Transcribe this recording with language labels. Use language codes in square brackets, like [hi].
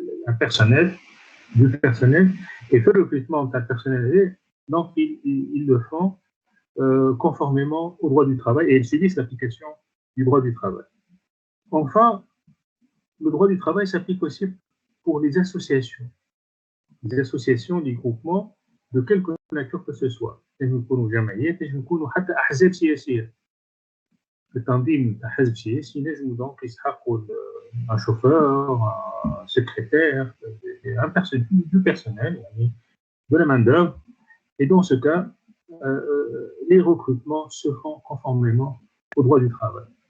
[fr] un personnel du personnel et في le recrutement d'un personnel donc ils le font conformément au droit du travail et ils subissent l'application du droit du travail. Enfin, le droit du travail s'applique aussi pour les associations, les groupements de quelque nature que ce soit. [ar] تنجم يكونوا جمعيات تنجم يكونوا حتى أحزاب سياسية. التنظيم نتاع حزب سياسي ينجموا [fr] donc [ar] يسحقوا [fr] un chauffeur, un secrétaire, du personnel, de la main-d'œuvre. Et dans ce cas, les recrutements se font conformément au droit du travail.